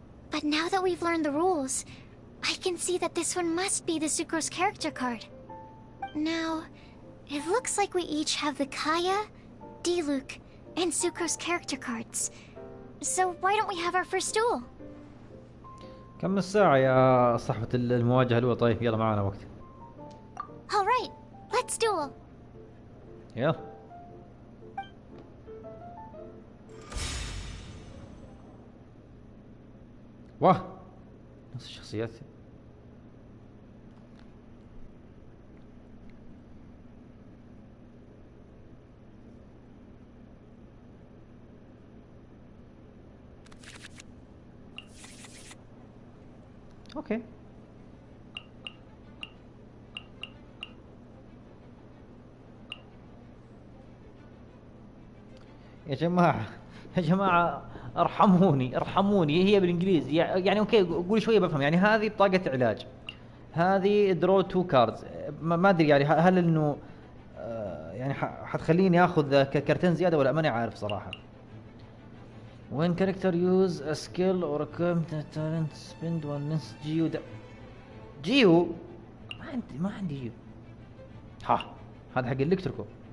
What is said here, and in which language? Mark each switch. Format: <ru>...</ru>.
<en>But now that we've learned the rules, I can see that this one must be the Sucrose character card. Now, it looks like we each have the Kaya, D-Luke, and Sucrose character cards. So why don't we have our first duel?</en> <ar>كم الساعة يا صاحبة المواجهة الأولى؟ طيب يلا معنا وقت.</ar> <en>Alright, let's duel.</en> <ar>يلا. واه نفس الشخصيات. اوكي. يا جماعة ارحموني هي بالانجليزي يعني اوكي قولي شوية بفهم يعني هذه بطاقة علاج، هذه درو 2 كاردز، ما ادري يعني هل انه يعني حتخليني اخذ كرتين زيادة ولا ماني عارف صراحة.</ar> <en>When character use a skill or a talent spend one less</en> <ar>جيو ما عندي جيو. ها هذا حق الكتريكو.</ar>